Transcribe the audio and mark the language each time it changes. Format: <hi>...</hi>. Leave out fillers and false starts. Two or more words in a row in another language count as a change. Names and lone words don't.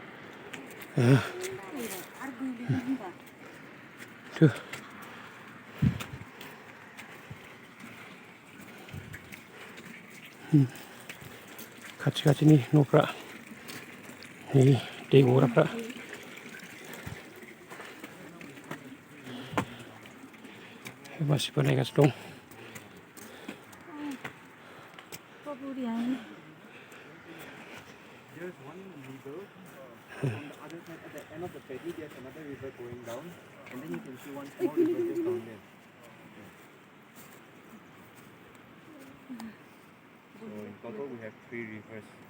<brx>खाथि खाथिनि न'फ्रा नै दै गग्राफ्रा मानसिफोर नायगासिनो दं</brx> <en>There's one river on the other side at the end of the paddy. There's another river going down, and then you can see one small river just down there. So in total we have 3 rivers.</en>